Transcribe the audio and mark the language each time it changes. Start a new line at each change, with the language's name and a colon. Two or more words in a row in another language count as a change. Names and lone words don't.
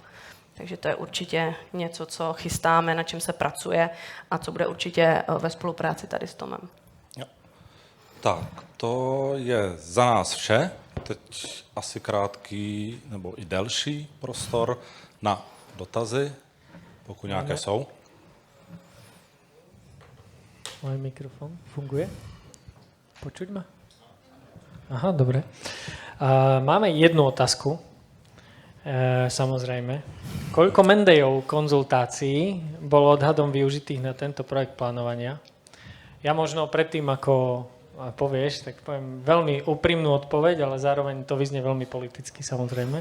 Czech: Takže to je určitě něco, co chystáme, na čem se pracuje a co bude určitě ve spolupráci tady s Tomem. Tak, to je za nás vše. Teď asi krátký nebo i delší prostor na dotazy, pokud nějaké jsou. Můj mikrofon funguje?
Slovak: Počuť ma? Aha, dobre. Máme jednu otázku, samozrejme. Koľko mendejov konzultácií bolo odhadom využitých na tento projekt plánovania? Ja možno predtým, ako povieš, tak poviem veľmi úprimnú odpoveď, ale zároveň to vyznie veľmi politicky, samozrejme.